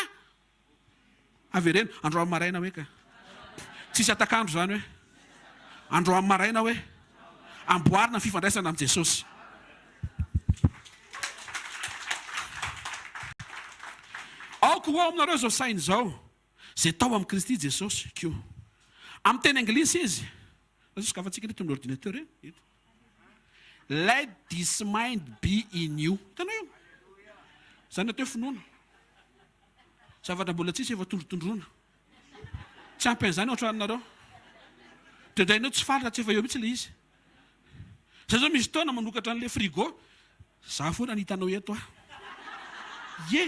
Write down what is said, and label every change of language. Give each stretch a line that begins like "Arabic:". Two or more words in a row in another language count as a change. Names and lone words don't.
Malagasy: Avy ireny andro amin'ny maraina hoe ka tsisy atakandro zany hoe andro amin'ny maraina hoe amboarina ny fifandraisana amin'ny Jesosy. Aoko ho aminareo zao sainy zao zay tao amin'ny Kristy Jesosy kio. Amin'ny teny anglisy izy zakafantsika eto amin'ny ordinateur eto.
English: Let this mind be in you.
Malagasy: Hitanao io? Zany atao finoana. Zavatra mbola tsisy efa tondrotondrona. Tsy ampy an'izany ohatra anareo. Draindrainao tsy faritra tsy efa eo mihitsy ilay izy. Zay zao misy taona manokatra an'ilay frigo. Za foana ny hitanao eto Ye.